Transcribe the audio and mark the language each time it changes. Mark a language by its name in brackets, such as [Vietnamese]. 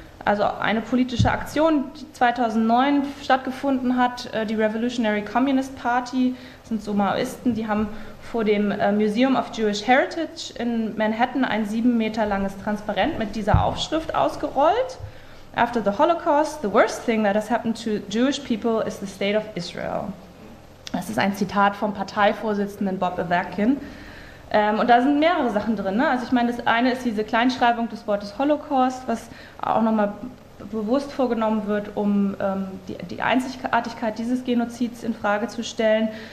[German] Also eine politische Aktion, die 2009 stattgefunden hat, die Revolutionary Communist Party, sind so Maoisten, die haben vor dem Museum of Jewish Heritage in Manhattan ein 7 Meter langes Transparent mit dieser Aufschrift ausgerollt. [English] After the Holocaust, the worst thing that has happened to Jewish people is the state of Israel. [German] Das ist ein Zitat vom Parteivorsitzenden Bob Iverkin. Und da sind mehrere Sachen drin, ne? Also ich meine, das eine ist diese Kleinschreibung des Wortes Holocaust, was auch nochmal bewusst vorgenommen wird, um die Einzigartigkeit dieses Genozids in Frage zu stellen.